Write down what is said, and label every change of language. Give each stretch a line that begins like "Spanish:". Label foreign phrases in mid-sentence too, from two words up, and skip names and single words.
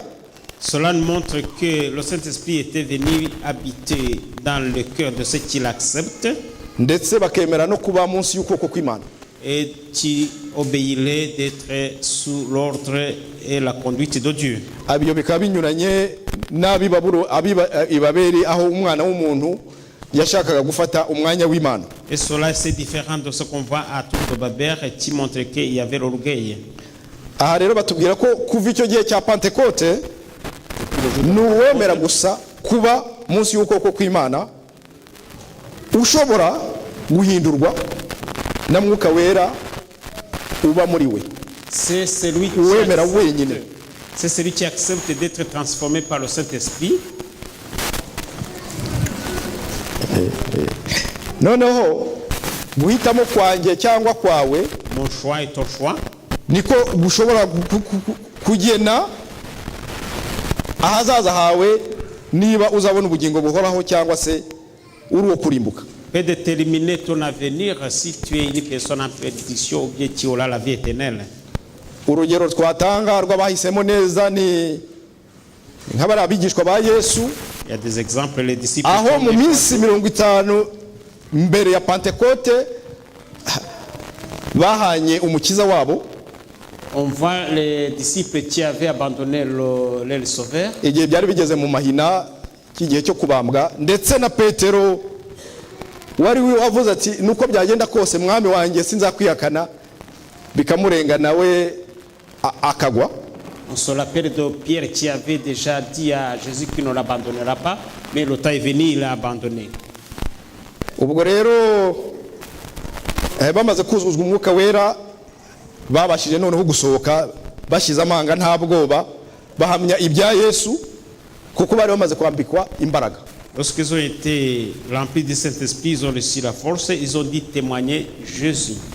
French: Cela montre que le Saint-Esprit était venu habiter dans le cœur de ceux qui l'acceptent
Kinyarwanda: ndetse bakemera no kuba munsi y'ukuboko kw'Imana.
French: et qui obéiraient d'être sous l'ordre et la conduite de Dieu.
Kinyarwanda: Abyo bikaba binyuranye n'Ibabeli aho umwana w'umuntu yashakaga gufata umwanya w'Imana.
French: Et cela c'est différent de ce qu'on voit à Tour de Babel qui montre qu'il y avait l'orgueil.
Kinyarwanda: Aha rero batubwira ko kuva icyo gihe cya Pentecote n'uwemera gusa kuba munsi y'ukuboko kw'Imana ushobora guhindurwa na mwuka wera uba muri we.
French: C'est celui
Kinyarwanda: Uwemera wenyine.
French: C'est celui qui accepte d'être transformé par le Saint-Esprit.
Kinyarwanda: Noneho guhitamo kwanjye cyangwa kwawe
French: Mon choix est ton choix.
Kinyarwanda: niko gushobora kugena ahazaza hawe niba uzabona ubugingo buhoraho cyangwa se uri uwo kurimbuka.
French: Peut déterminer ton avenir si tu es une personne en perdition ou bien tu auras la vie éternelle.
Kinyarwanda: Urugero twatanga rw'abahisemo neza ni nk'abari abigishwa ba Yesu
French: Il y a des exemples, les disciples.
Kinyarwanda: aho mu minsi 50 mbere ya Pentecote bahanye umukiza wabo.
French: On voit les disciples qui avaient abandonné le Sauveur.
Kinyarwanda: Igihe byari bigeze mu mahina cy'igihe cyo kubambwa ndetse na Petero wari wavuze ati nuko byagenda kose mwami wanjye sinzakwihakana bikamurenga nawe akagwa.
French: On se rappelle de Pierre qui avait déjà dit à Jésus qu'il ne l'abandonnera pas, mais le temps est venu, il l'a abandonné.
Kinyarwanda: Ubwo rero bamaze kuzuzwa umwuka wera babashije noneho gusohoka bashize amanga nta bwoba bahamya ibya Yesu kuko bari bamaze kwambikwa imbaraga.
French: Lorsqu'ils ont été remplis du Saint-Esprit, ils ont reçu la force, ils ont dit témoigner Jésus.